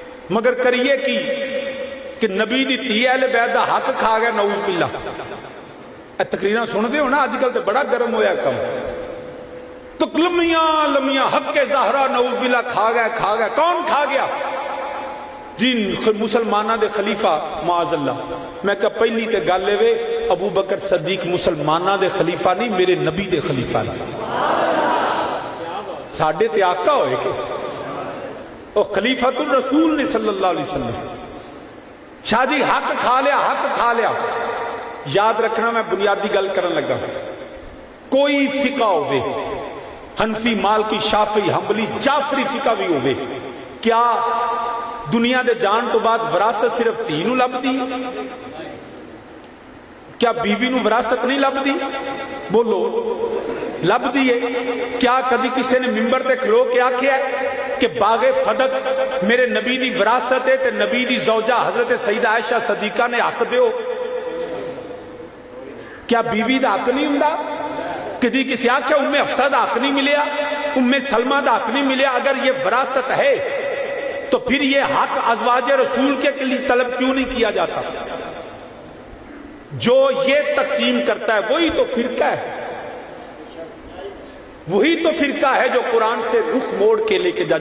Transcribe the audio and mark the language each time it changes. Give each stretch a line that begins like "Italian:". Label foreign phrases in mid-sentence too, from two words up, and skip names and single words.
Punjabi: مگر کریے کی کہ نبی دی تھی اہل بیت دا حق کھا گیا،
Arabic: نعوذ باللہ۔
Punjabi: اے تقریرہ سن دے ہونا آج کل تے بڑا گرم ہویا کم، تو لمیاں لمیاں حق کے زہرا
Arabic: نعوذ باللہ
Punjabi: کھا گیا۔ کون کھا گیا؟ جن مسلمانہ دے خلیفہ
Arabic: معاذ اللہ۔
Punjabi: میں کہا پہلی تے گل وے ابو بکر صدیق مسلمانہ دے خلیفہ نہیں، میرے نبی دے خلیفہ نہیں۔ ساڈے تے آقا ہوئے کہ او
Arabic: خلیفۃ الرسول
Punjabi: نے
Arabic: صلی اللہ علیہ وسلم۔
Punjabi: شاہ جی حق کھا لیا۔ یاد رکھنا میں بنیادی گل کرن لگا، کوئی فقہ ہوئے حنفی مالکی شافعی حنبلی جعفری فقہ بھی ہوئے، کیا دنیا دے جان تو بعد وراثت صرف تھی نو لبدی؟ کیا بیوی نو وراثت نہیں لبدی؟ بولو لبدی ہے۔ کیا کبھی کسی نے ممبر تے کھلو کے آکھیا ہے کہ باغ فدق میرے نبی دی وراثت ہے تے نبی دی زوجہ حضرت سیدہ عائشہ صدیقہ نے حق دیو؟ کیا بیوی دا حق نہیں ہوندا؟ کدی کسی آکھیا ام حفصہ دا حق نہیں ملیا، ام سلمہ دا حق نہیں ملیا؟
Urdu: اگر یہ وراثت ہے تو پھر یہ حق ازواج رسول کے لیے طلب کیوں نہیں کیا جاتا؟ جو یہ تقسیم کرتا ہے وہی تو فرقہ ہے، وہی تو فرقہ ہے جو قرآن سے رخ موڑ کے لے کے جا۔